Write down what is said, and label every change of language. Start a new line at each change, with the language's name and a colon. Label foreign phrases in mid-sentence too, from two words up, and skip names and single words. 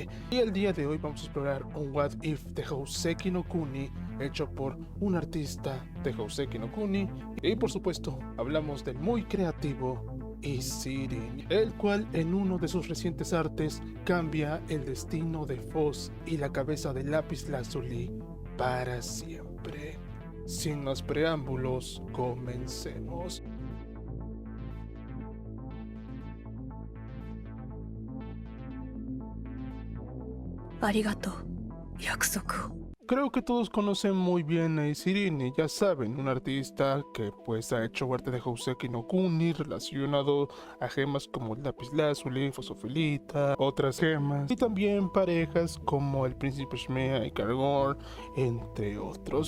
Spanish: Y el día de hoy vamos a explorar un
English: What If
Spanish: de Houseki no Kuni, hecho por un artista de Houseki no Kuni, y por supuesto hablamos del muy creativo Ishirin, el cual en uno de sus recientes artes cambia el destino de Foz y la cabeza de Lapislázuli para siempre. Sin más preámbulos, comencemos.
Japanese: ありがとう、約束を。
Spanish: Creo que todos conocen muy bien a Ishirin, ya saben, un artista que pues ha hecho arte de Houseki no Kuni relacionado a gemas como el lapislázuli, fosofilita, otras gemas, y también parejas como el príncipe Shmea y Kargor, entre otros.